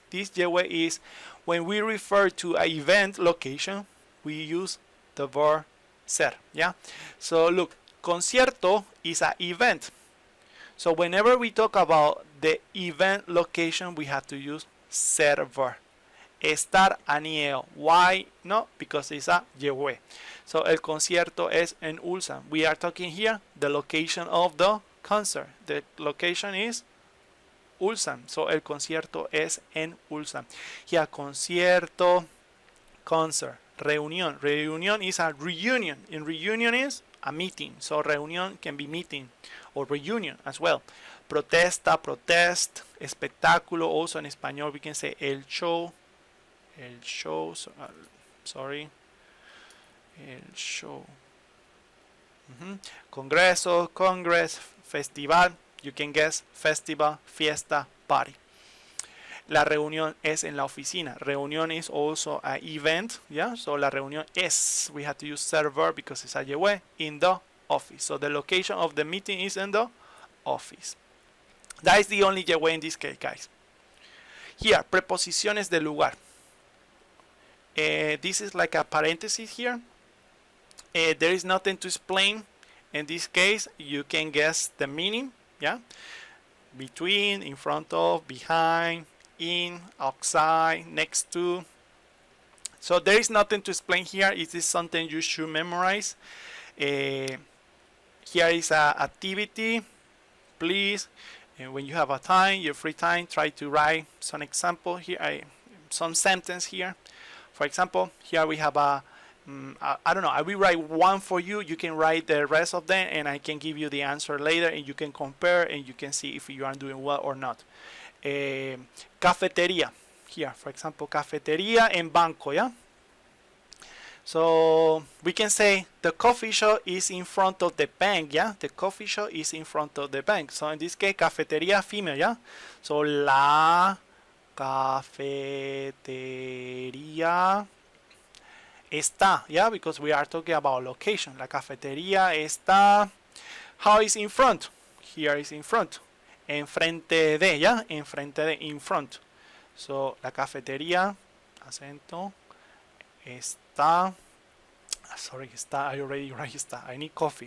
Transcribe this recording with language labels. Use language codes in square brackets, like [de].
[en] This yewe is when we refer to an event location, we use the verb ser. Yeah. So look, concierto is an event. So whenever we talk about the event location, we have to use ser verb. Estar anieo. Why? No, because it's a yewe. [es] So el concierto es en Ulsan. [en] We are talking here the location of the concert. The location is Ulsan. [es] So el concierto es en Ulsan. [en] Here concierto, concert, reunión. Reunión is a reunion. In reunion is a meeting. So reunión can be meeting or reunion as well. Protesta, protest, espectáculo. Also in español we can say el show. El show, sorry. El show. Congreso, congress, festival. You can guess festival, fiesta, party. [es] La reunión es en la oficina. [en] Reunión is also an event. Yeah, so [es] la reunión es. [en] We have to use server because it's a yewe in the office. So the location of the meeting is in the office. That is the only yewe in this case, guys. Here, preposiciones de lugar. This is like a parenthesis here. There is nothing to explain. In this case, you can guess the meaning. Yeah, between, in front of, behind, in, outside, next to. So there is nothing to explain here. It is something you should memorize. Here is an activity. Please, when you have a time, your free time, try to write some example here. Some sentence here. For example, here we have a I don't know. I will write one for you. You can write the rest of them, and I can give you the answer later, and you can compare, and you can see if you are doing well or not. Cafeteria. Here, for example, cafeteria and banco, yeah? So we can say the coffee shop is in front of the bank, yeah? The coffee shop is in front of the bank. So in this case, cafeteria female, yeah? [es] So la cafetería está, [en] yeah? Because we are talking about location. [es] La cafetería está, [en] how is in front? Here is in front. Enfrente de, yeah? Enfrente de, in front. So [es] la cafetería, acento, está, [en] sorry, está, I already write está. I need coffee.